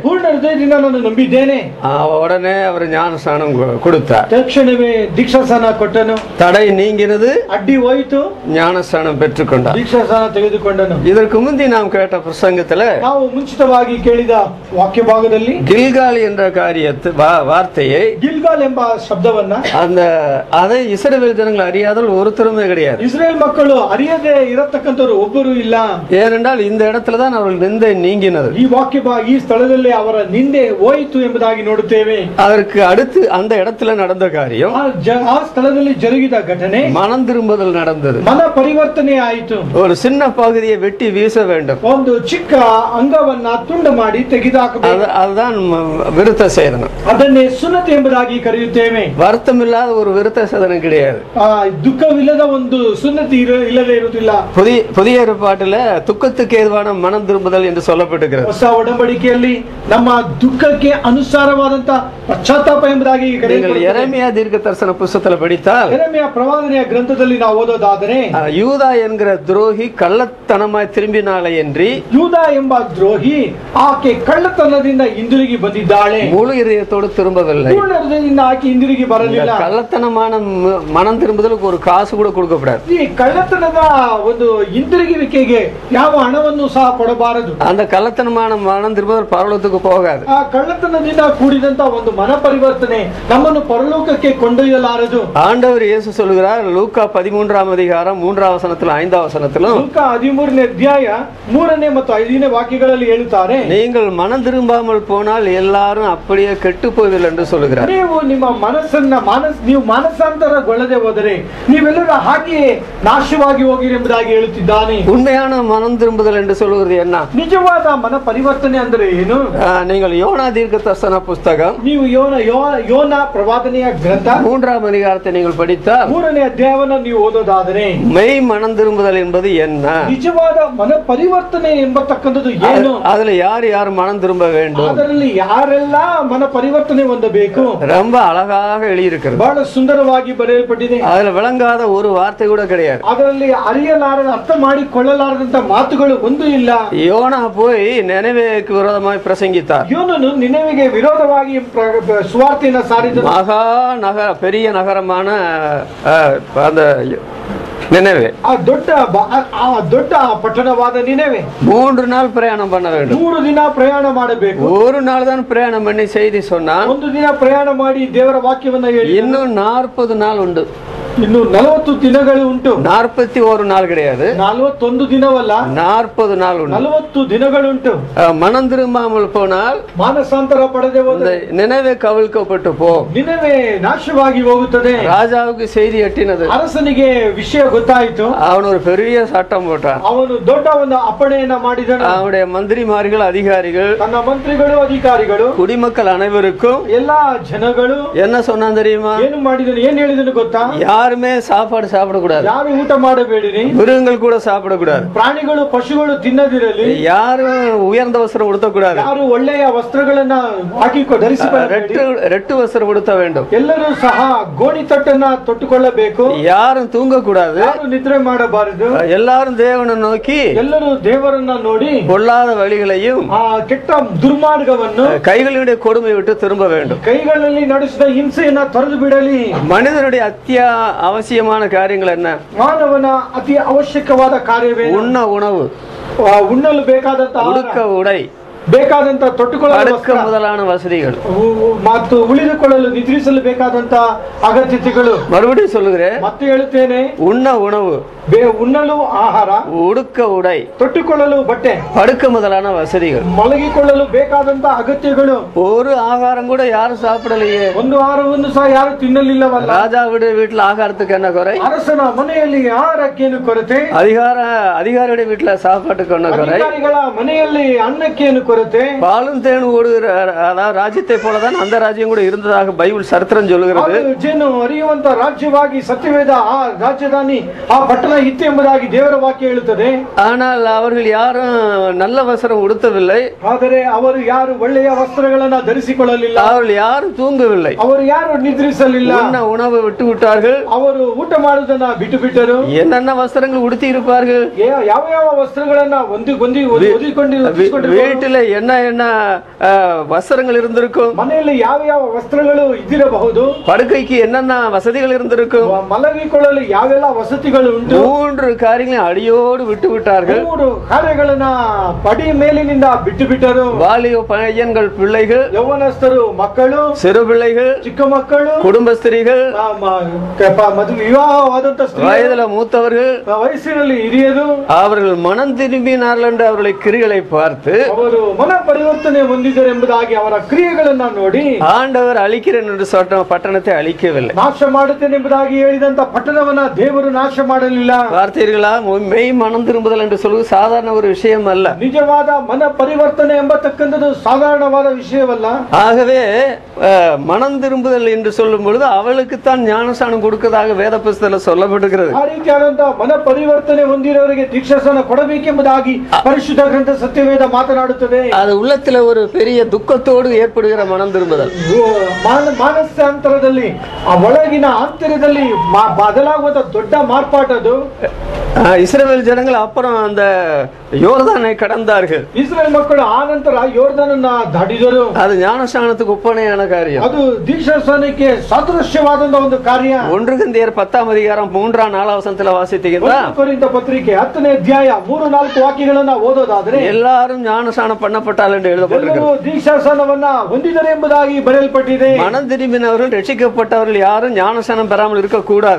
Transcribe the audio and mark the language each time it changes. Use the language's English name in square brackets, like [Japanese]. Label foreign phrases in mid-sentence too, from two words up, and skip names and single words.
[Kannada] ಪೂರ್ಣ ಹೃದಯದಿಂದ ನಾನು ನಂಬಿದ್ದೇನೆ. [Tamil] உடனே அவர் ஞானஸ்நானம் கொடுத்தார். [Kannada] ತಕ್ಷಣವೇ ದೀಕ್ಷಾಸ್ನಾನ ಕೊಟ್ಟನು. [Tamil] தடை நீங்கினது, [Kannada] ಅಡ್ಡಿ ಹೋಯಿತು, [Tamil] ஞானஸ்நானம் பெற்றுக்கொண்டார். [Kannada] ದೀಕ್ಷಾಸ್ನಾನ ತೆಗೆದುಕೊಂಡನು. [Tamil] இதற்கு முந்தி நாம் கேட்ட பிரசங்கத்துல [Kannada] ನಾವು ಮುಂಚಿತವಾಗಿ ಕೇಳಿದ ವಾಕ್ಯ ಭಾಗದಲ್ಲಿ [Tamil] கில்கால் என்ற வார்த்தையை, [Kannada] ಗಿಲ್ಗಾಲ್ ಎಂಬ ಶಬ್ದವನ್ನ [Tamil] அதை இஸ்ரவேல் ஜனங்கள் அறியாதல் ஒருத்தருமே கிடையாது. [Kannada] ಇಸ್ರೇಲ್ ಮಕ್ಕಳು ಅರಿಯದೆ ಇರತಕ್ಕಂಥವರು ಒಬ್ಬರು ಇಲ್ಲ. [Tamil] ஏனென்றால் இந்த இடத்துல தான் அவர்கள் நிந்தை நீங்கினது. [Kannada] ಈ ಸ್ಥಳದಲ್ಲಿ ಅವರ ನಿಂದೆ ಹೋಯಿತು ಎಂಬುದಾಗಿ ನೋಡುತ್ತೇವೆ. [Tamil] அதற்கு அடுத்து அந்த இடத்துல நடந்த காரியம், [Kannada] ಆ ಸ್ಥಳದಲ್ಲಿ ಜರುಗಿದ ಘಟನೆ [Tamil] மனம் திரும்புதல் நடந்தது. [Kannada] ಮನ ಪರಿವರ್ತನೆ ಆಯಿತು. [Tamil] ஒரு சின்ன பகுதியை வெட்டி வீச வேண்டும். [Kannada] ಒಂದು ಚಿಕ್ಕ ಅಂಗವನ್ನ ತುಂಡು ಮಾಡಿ ತೆಗೆದುಹಾಕಬೇಕು. [Tamil] அதுதான் விருத்த சேதனம். [Kannada] ಅದನ್ನೇ ಸುನ್ನತಿ ಎಂಬುದಾಗಿ ಕರೆಯುತ್ತೇವೆ. [Tamil] வருத்தமில்லாத ஒரு விருத்த சேதனம் கிடையாது. [Kannada] ದುಃಖವಿಲ್ಲದ ಒಂದು ಸುನ್ನತಿ ಇಲ್ಲದೆ ಇರುವುದಿಲ್ಲ. [Tamil] புதிய ஏற்பாட்டில துக்கத்துக்கு ஏதுவான மனம் திரும்புதல் என்று சொல்லப்பட்டிருக்கிறது. [Kannada] ಹೊಸ ಒಡಂಬಡಿಕೆಯಲ್ಲಿ ನಮ್ಮ ದುಃಖಕ್ಕೆ ಅನುಸಾರವಾದಂತ ಪಶ್ಚಾತ್ತಾಪ ಎಂಬುದಾಗಿ ಕರೆಯಲ್ಪಡುತ್ತದೆ. [Tamil] எரேமியா தீர்க்க தரிசன புத்தகத்தில் படித்தால், [Kannada] ಎರೆಮಿಯ ಪ್ರವಾದನೆಯ ಗ್ರಂಥದಲ್ಲಿ ನಾವು ಓದೋದಾದರೆ, [Tamil] யூதா என்கிற துரோகி கள்ளத்தனமாய் திரும்பினாலே என்று, [Kannada] யூதா ಎಂಬ ದ್ರೋಹಿ ಆಕೆ ಕಳ್ಳತನದಿಂದ ಹಿಂದಿರುಗಿ ಬಂದಿದ್ದಾಳೆ, [Tamil] முழு இதயத்தோடு திரும்பவில்லை. [Kannada] ಪೂರ್ಣ ಹೃದಯದಿಂದ ಆಕೆ ಹಿಂದಿರುಗಿ ಬರಲಿಲ್ಲ. [Tamil] கள்ளத்தனமான மனம் திரும்புதலுக்கு ஒரு காசு கூட கொடுக்கப்படாது. [Kannada] ಈ ಕಳ್ಳತನದ ಒಂದು ಹಿಂದಿರುಗುವಿಕೆಗೆ ಯಾವ ಹಣವನ್ನು ಸಹ ಕೊಡಬಾರದು. [Tamil] அந்த கள்ளத்தனமான மனம் திரும்புதல் பரலோகத்துக்கு போகாது. [Kannada] ಆ ಕಳ್ಳತನದಿಂದ ಕೂಡಿದಂತ ಒಂದು ಮನ ಪರಿವರ್ತನೆ ನಮ್ಮನ್ನು ಪರಲೋಕಕ್ಕೆ ಕೊಂಡೊಯ್ಯಲಾರದು. [Tamil] ஆண்டவர் இயேசு சொல்கிறார், லூக்கா 13ஆம் அதிகாரம் 3ஆம் வசனத்திலும் 5ஆம் வசனத்திலும், [Kannada] ಲೂಕಾ 13ನೇ ಅಧ್ಯಾಯ 3ನೇ ಮತ್ತು 5ನೇ ವಾಕ್ಯಗಳಲ್ಲಿ ಹೇಳುತ್ತಾರೆ, [Tamil] நீங்கள் மனம் திரும்பாமல் போனால் எல்லாரும் அப்படியே கெட்டு போவீர்கள் என்று சொல்கிறார். [Kannada] ನೀವು ನಿಮ್ಮ ನೀವು ಮಾನಸಾಂತರಗೊಳ್ಳದೆ ಹೋದರೆ ನೀವೆಲ್ಲರೂ ಹಾಗೆಯೇ ನಾಶವಾಗಿ ಹೋಗಿರಿ ಎಂಬುದಾಗಿ ಹೇಳುತ್ತಿದ್ದಾನೆ. [Tamil] உண்மையான மனம் திரும்புதல் என்று சொல்வது என்ன? [Kannada] ನಿಜವಾದ ಮನ ಪರಿವರ್ತನೆ ಅಂದರೆ ಏನು? [Tamil] நீங்கள் யோனா தீர்க்க தரிசன புஸ்தகம், [Kannada] ನೀವು ಯೋನ ಪ್ರವಾದನೆಯ ಗ್ರಂಥ [Tamil] 3ஆம் அதிகாரத்தை நீங்கள் படித்தால், [Kannada] 3ನೇ ಅಧ್ಯಾಯವನ್ನು ನೀವು ಓದೋದಾದರೆ, [Tamil] மெய் மனம் திரும்புதல் என்பது என்ன? [Kannada] ನಿಜವಾದ ಮನ ಪರಿವರ್ತನೆ ಎಂಬತಕ್ಕಂಥದ್ದು ಏನು? [Tamil] அதுல யார் மனம் திரும்ப வேண்டும்? [Kannada] ಅದರಲ್ಲಿ ಯಾರೆಲ್ಲ ಮನ ಪರಿವರ್ತನೆ ಹೊಂದಬೇಕು? [Tamil] ரொம்ப அழகாக எழுதியிருக்கிறது. [Kannada] ಬಹಳ ಸುಂದರವಾಗಿ ಬರೆಯಲ್ಪಟ್ಟಿದೆ. [Tamil] அதுல விளங்காத ஒரு வார்த்தை கூட கிடையாது. [Kannada] ಅದರಲ್ಲಿ ಅರಿಯಲಾರದ ಅರ್ಥ ಮಾಡಿಕೊಳ್ಳಲಾರದಂತ ಮಾತುಗಳು ಒಂದು ಇಲ್ಲ. [Tamil] யோனா போய் நினைவேக்கு விரோதமாய் பிரசங்கித்தார். [Kannada] ಯೋನನು ನಿನೆವೆಗೆ ವಿರೋಧವಾಗಿ ಸುವಾರ್ತೆಯನ್ನು ಸಾರಿದನು. [Tamil] பெரிய நகரமான அந்த நினைவே, [Kannada] ದೊಡ್ಡ ಪಟ್ಟಣವಾದ ನಿನೆವೆ [Tamil] 3 நாள் பிரயாணம் பண்ண வேண்டும். [Kannada] 3 ದಿನ ಪ್ರಯಾಣ ಮಾಡಬೇಕು. [Tamil] ஒரு நாள் தான் பிரயாணம் பண்ணி செய்தி சொன்னான். [Kannada] ಒಂದು ದಿನ ಪ್ರಯಾಣ ಮಾಡಿ ದೇವರ ವಾಕ್ಯವನ್ನ ಹೇಳಿ, [Tamil] இன்னும் 40 நாள் உண்டு. [Kannada] ಇನ್ನು 40 ದಿನಗಳು ಉಂಟು. [Tamil] 41 நாள் கிடையாது, [Kannada] 41 ದಿನವಲ್ಲ, [Tamil] 40 நாள் உண்டு. [Kannada] 40 ದಿನಗಳುಂಟು. [Tamil] மனம் திரும்பாமல் போனால் [Kannada] ಮಾನಸಾಂತರ ಪಡೆದೆ ಹೋದರೆ [Tamil] நினைவே கவிழ்க்கப்பட்டு போ. [Kannada] ನಿನೆವೆ ನಾಶವಾಗಿ ಹೋಗುತ್ತದೆ. [Tamil] ராஜாவுக்கு செய்தி எட்டினது. [Kannada] ಅರಸನಿಗೆ ವಿಷಯ ಗೊತ್ತಾಯಿತು. [Tamil] அவன் ஒரு பெரிய சட்டம் போட்டான். [Kannada] ಅವನು ದೊಡ್ಡ ಒಂದು ಅಪ್ಪಣೆಯನ್ನ ಮಾಡಿದನು. [Tamil] அவனுடைய மந்திரிமார்கள், அதிகாரிகள், [Kannada] ತನ್ನ ಮಂತ್ರಿಗಳು, ಅಧಿಕಾರಿಗಳು, [Tamil] குடிமக்கள் அனைவருக்கும் [Kannada] ಎಲ್ಲಾ ಜನಗಳು [Tamil] என்ன சொன்னான் தெரியுமா? [Kannada] ಏನು ಮಾಡಿದನು, ಏನ್ ಹೇಳಿದನು ಗೊತ್ತಾ? [Tamil] யாருமே சாப்பாடு சாப்பிடக்கூடாது, [Kannada] ಯಾರು ಊಟ ಮಾಡಬೇಡಿರಿ, [Tamil] மிருகங்கள் கூட சாப்பிடக்கூடாது, [Kannada] ಪ್ರಾಣಿಗಳು ಪಶುಗಳು ತಿನ್ನದಿರಲಿ, [Tamil] யாரும் உயர்ந்த வஸ்திரம் உடுத்தக்கூடாது, [Kannada] ಯಾರು ಒಳ್ಳೆಯ ವಸ್ತ್ರಗಳನ್ನ [Tamil] ரெட்டு வஸ்திரம் உடுத்த வேண்டும், [Kannada] ಎಲ್ಲರೂ ಸಹ ಗೋಣಿ ತಟ್ಟನ್ನ ತೊಟ್ಟುಕೊಳ್ಳಬೇಕು, [Tamil] யாரும் தூங்கக்கூடாது, [Kannada] ಯಾರು ನಿದ್ರೆ ಮಾಡಬಾರದು, [Tamil] எல்லாரும் தேவனை நோக்கி, [Kannada] ಎಲ್ಲರೂ ದೇವರನ್ನ ನೋಡಿ [Tamil] பொல்லாத வழிகளையும் [Kannada] ಕೆಟ್ಟ ದುರ್ಮಾರ್ಗವನ್ನು, [Tamil] கைகளுடைய கொடுமை விட்டு திரும்ப வேண்டும், [Kannada] ಕೈಗಳಲ್ಲಿ ನಡೆಸಿದ ಹಿಂಸೆಯನ್ನ ತೊರೆದು ಬಿಡಲಿ. [Tamil] மனிதனுடைய அவசியமான காரியங்கள் என்ன? [Kannada] ಮಾನವನ ಅತಿ ಅವಶ್ಯಕವಾದ ಕಾರ್ಯವೇ [Tamil] உண்ண உணவு, [Kannada] ಉಣ್ಣಲು ಬೇಕಾದಂತ [Tamil] உடுக்க உடை, [Kannada] ಬೇಕಾದಂತ ತೊಟ್ಟುಕೊಳ್ಳಲು [Tamil] முதலான வசதிகள் [Kannada] ಮತ್ತು ಉಳಿದುಕೊಳ್ಳಲು ನಿದ್ರಿಸಲು ಬೇಕಾದಂತ ಅಗತ್ಯತೆಗಳು. [Tamil] மறுபடியும் சொல்லுகிறேன், [Kannada] ಮತ್ತೆ ಹೇಳುತ್ತೇನೆ, [Tamil] உண்ண உணவு, [Kannada] ಉಣ್ಣಲು ಆಹಾರ, [Tamil] உடுக்க உடை, [Kannada] ತೊಟ್ಟುಕೊಳ್ಳಲು ಬಟ್ಟೆ, [Tamil] படுக்க முதலான வசதிகள். [Kannada] ಮಲಗಿಕೊಳ್ಳಲು ಬೇಕಾದಂತ ಅಗತ್ಯಗಳು. [Tamil] ஒரு ஆகாரம் கூட யாரும் சாப்பிடலையே. [Kannada] ಒಂದು ಆಹಾರವನ್ನು ಸಹ ಯಾರು ತಿನ್ನಲಿಲ್ಲವಲ್ಲ. [Tamil] ராஜாவுடைய வீட்டுல ஆகாரத்துக்கு என்ன குறை? [Kannada] ಅರಸನ ಮನೆಯಲ್ಲಿ ಆಹಾರಕ್ಕೇನು ಕೊರತೆ? [Tamil] அதிகாரியுடைய வீட்டுல சாப்பாட்டுக்கு என்ன குறை? [Kannada] ಅಧಿಕಾರಿಗಳ ಮನೆಯಲ್ಲಿ ಅನ್ನಕ್ಕೇನು ಕೊರತೆ? [Tamil] பாலும் தேனும் ஓடுகிற அதாவது ராஜ்யத்தை போலதான் அந்த ராஜ்யம் கூட இருந்ததாக பைபிள் சரித்திரம் சொல்லுகிறது. [Kannada] ಜೇನು ಹರಿಯುವಂತ ರಾಜ್ಯವಾಗಿ ಸತ್ಯವೇದ ಆ ರಾಜಧಾನಿ ಆ ಪಟ್ಟಣ ಇತ್ತು ಎಂಬುದಾಗಿ ದೇವರ ವಾಕ್ಯ ಹೇಳುತ್ತದೆ. [Tamil] ஆனால் அவர்கள் யாரும் நல்ல வஸ்திரம் உடுத்தவில்லை. [Kannada] ಆದರೆ ಅವರು ಯಾರು ಒಳ್ಳೆಯ ವಸ್ತ್ರಗಳನ್ನ ಧರಿಸಿಕೊಳ್ಳಲಿಲ್ಲ. [Tamil] அவர்கள் யாரும் தூங்கவில்லை. [Kannada] ಅವರು ಯಾರು ನಿದ್ರಿಸಲಿಲ್ಲ. [Tamil] உணவு விட்டு விட்டார்கள். [Kannada] ಅವರು ಊಟ ಮಾಡುವುದನ್ನ ಬಿಟ್ಟು ಬಿಟ್ಟರು. [Tamil] என்னென்ன வஸ்திரங்கள் உடுத்தி இருப்பார்கள்? [Kannada] ಯಾವ ಯಾವ ವಸ್ತ್ರಗಳನ್ನ [Tamil] வீட்டில் என்ன என்ன வஸ்திரங்கள் இருந்திருக்கும்? [Kannada] ಮನೆಯಲ್ಲಿ ಯಾವ ಯಾವ ವಸ್ತ್ರಗಳು ಇದ್ದಿರಬಹುದು. [Tamil] படுக்கைக்கு என்னென்ன வசதிகள் இருந்திருக்கும்? [Kannada] ಮಲಗಿಕೊಳ್ಳಲು ಯಾವೆಲ್ಲ ವಸತಿಗಳು ಉಂಟು. [Tamil] 3 காரியங்களை அடியோடு விட்டு விட்டார்கள். [Kannada] 3 ಕಾರ್ಯಗಳನ್ನ ಪಡಿ ಮೇಲಿನಿಂದ ಬಿಟ್ಟು ಬಿಟ್ಟರು. [Tamil] வாலிப பையன்கள், பிள்ளைகள், [Kannada] ಯೌವನಸ್ಥರು, ಮಕ್ಕಳು, [Tamil] சிறு பிள்ளைகள், [Kannada] ಚಿಕ್ಕ ಮಕ್ಕಳು, [Tamil] குடும்ப ஸ்திரீகள், [Kannada] ಮದುವೆ ವಿವಾಹವಾದಂತ [Tamil] வயதுல மூத்தவர்கள், [Kannada] ವಯಸ್ಸಿನಲ್ಲಿ ಹಿರಿಯರು, [Tamil] அவர்கள் மனம் திரும்பினார்கள் என்று அவர்களை கிரிகளை பார்த்து [Kannada] ಅವರು ಮನ ಪರಿವರ್ತನೆ ಹೊಂದಿದರು ಎಂಬುದಾಗಿ ಅವರ ಕ್ರಿಯೆಗಳನ್ನ ನೋಡಿ [Tamil] ஆண்டவர் அழிக்கிறேன் என்று சொன்ன பட்டணத்தை அழிக்கவில்லை. [Kannada] ನಾಶ ಮಾಡುತ್ತೇನೆ ಎಂಬುದಾಗಿ ಹೇಳಿದಂತ ಪಟ್ಟಣವನ್ನ ದೇವರು ನಾಶ ಮಾಡಲಿಲ್ಲ. [Tamil] பார்த்தீர்களா? மெய் மனம் திரும்புதல் என்று சொல்வது சாதாரண ஒரு விஷயம் அல்ல. [Kannada] ನಿಜವಾದ ಮನ ಪರಿವರ್ತನೆ ಎಂಬತಕ್ಕಂಥದ್ದು ಸಾಧಾರಣವಾದ ವಿಷಯವಲ್ಲ. [Tamil] ஆகவே மனம் திரும்புதல் என்று சொல்லும் பொழுது அவளுக்குத்தான் ஞானஸ்நானம் கொடுக்கதாக வேத புத்தகத்தில் சொல்லப்பட்டிருக்கிறது. [Kannada] ಆ ರೀತಿಯಾದಂತಹ ಮನ ಪರಿವರ್ತನೆ ಹೊಂದಿರೋರಿಗೆ ದೀಕ್ಷಾಸ್ನಾನ ಕೊಡಬೇಕೆಂಬುದಾಗಿ ಪರಿಶುದ್ಧ ಗ್ರಂಥ ಸತ್ಯವೇದ ಮಾತನಾಡುತ್ತದೆ. [Tamil] அது உள்ளத்துல ஒரு பெரிய துக்கத்தோடு ஏற்படுகிற மனம் திரும்புதல். [Kannada] ಮಾನಸಾಂತರದಲ್ಲಿ ಆ ಒಳಗಿನ ಆಂತರ್ಯದಲ್ಲಿ ಬದಲಾಗುವಂತ ದೊಡ್ಡ ಮಾರ್ಪಾಟದು. [Tamil] இஸ்ரவேல் ஜனங்கள் அப்புறம் அந்த யோர்தானை கடந்தார்கள். [Kannada] ಇಸ್ರೇಲ್ ಮಕ್ಕಳು ಆ ನಂತರ ಯೋರ್ದಾನನ್ನ ದಾಟಿದರು. [Tamil] அது ஞானஸ்நானத்துக்கு ஒப்பனையான காரியம். [Kannada] ಅದು ದೀಕ್ಷಾಸ್ನಾನಕ್ಕೆ ಸಾದೃಶ್ಯವಾದಂತ ಒಂದು ಕಾರ್ಯ. [Tamil] 1 கொரிந்தியர் 10ஆம் அதிகாரம் 3-4 வசனத்துல வாசித்தீங்கன்னா [Kannada] ಕೊರಿಂಥ ಪತ್ರಿಕೆ 10ನೇ ಅಧ್ಯಾಯ 3-4 ವಾಕ್ಯಗಳನ್ನ ಓದೋದಾದ್ರೆ [Tamil] எல்லாரும் ஞானஸ்நானம் பண்ணப்பட்டால் என்று எழுதப்பட்டிருக்கிறது. [Kannada] ದೀಕ್ಷಾಸ್ನಾನವನ್ನ ಹೊಂದಿದರು ಎಂಬುದಾಗಿ ಬರೆಯಲ್ಪಟ್ಟಿದೆ. [Tamil] மனம் திரும்பினவர்கள், ரட்சிக்கப்பட்டவர்கள் யாரும் ஞானஸ்நானம் பெறாமல் இருக்க கூடாது.